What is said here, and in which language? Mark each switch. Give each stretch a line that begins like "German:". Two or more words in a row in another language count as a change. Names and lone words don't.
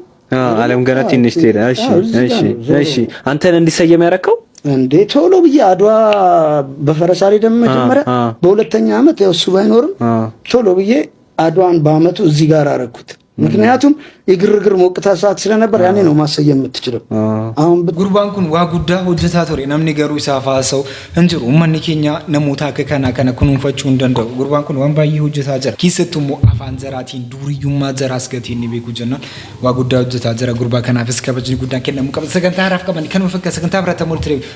Amharic: ዓለም ገና ትንሽ ትሄዳ። እሺ አንተን እንዲሰየም ያደረከው እንዴ? ቶሎ ብዬ አድዋ በፈረስ አልሄድም መጀመሪያ በሁለተኛ ዓመት ያው እሱ ባይኖርም ቶሎ ብዬ አድዋን በአመቱ እዚህ ጋር አረኩት። ምክንያቱም የግርግር ሞቅታ ሰዓት ስለነበር ያኔ ነው ማሰየም የምትችለው። አሁን
Oromo: Gurbaan kun waa guddaa hojjetaa ture namni garuu isaa faasau hinjiru ummanni keenya namoota akka kana kunuunfachuu hin danda'u. Gurbaan kun waan baay'ee hojjetaa jira. Keessattuu immoo afaan zaraatiin duuriyyummaa zaraas gatiin ni beeku jennaan waa guddaa hojjetaa jira. Gurbaa kanaafis kabajni guddaan kennamu qaba. Sagantaa haraaf qaban kanuma fakkaata sagantaa biraatti mul'atu ture.